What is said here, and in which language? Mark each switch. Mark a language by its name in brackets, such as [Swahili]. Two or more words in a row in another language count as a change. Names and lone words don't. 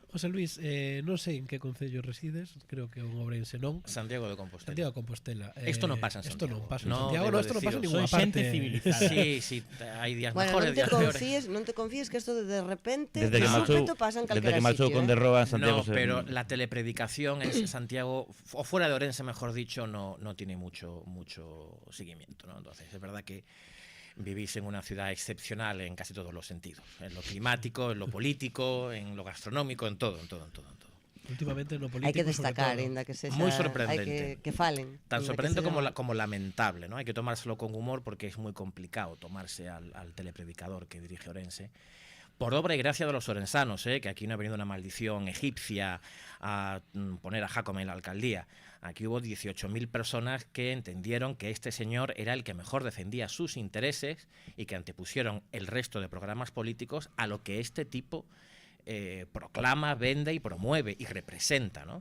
[Galician] José Luis, non sei en que concello resides, creo que en Ourense non. Santiago de Compostela. Santiago de Compostela. Isto non pasa en Santiago. Isto non pasa en Santiago, no, isto non pasa en ninguna Son xente parte. civilizada. Sí, hai días [Spanish] mejores, días peores. [Galician] Non te confíes que isto de repente Desde que súpeto pasa en calquera marchou sitio. con Derroa, Santiago [Spanish] No, pero la telepredicación en Santiago, o fuera de Orense, mejor dicho, no tiene mucho seguimiento, ¿no? Entonces, es verdad que vivís en una ciudad excepcional en casi todos los sentidos, en lo climático, en lo político, en lo gastronómico, en todo. Últimamente no político, [Galician] Hai que destacar, ainda que sexa, [Spanish] muy sorprendente. [Galician] hai que falen. [Spanish] Tan sorprendente como lamentable, ¿no? Hay que tomárselo con humor porque es muy complicado tomarse al telepredicador que dirige Orense. Por obra y gracia de los orensanos, que aquí no ha venido una maldición egipcia a poner a Jácome en la alcaldía. Aquí hubo 18.000 personas que entendieron que este señor era el que mejor defendía sus intereses y que antepusieron el resto de programas políticos a lo que este tipo proclama, vende y promueve y representa, ¿no?